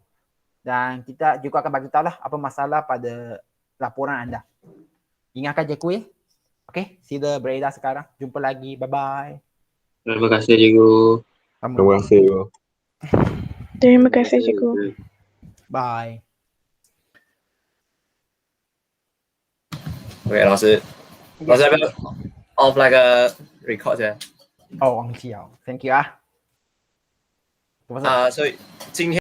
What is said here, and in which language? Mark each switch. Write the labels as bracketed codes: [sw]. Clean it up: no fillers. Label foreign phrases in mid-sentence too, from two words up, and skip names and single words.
[ms] Dan kita juga akan bagi tahu lah apa masalah pada laporan anda. Ingatkan cikgu ya. Okay, sila beredar sekarang. Jumpa lagi. Bye-bye. Terima kasih cikgu. Terima kasih. Terima kasih, cikgu. Bye. [zh] OK，老师要不要 off 那个 record 先？忘记了。 [en] Thank you [zh] 啊。所以今天。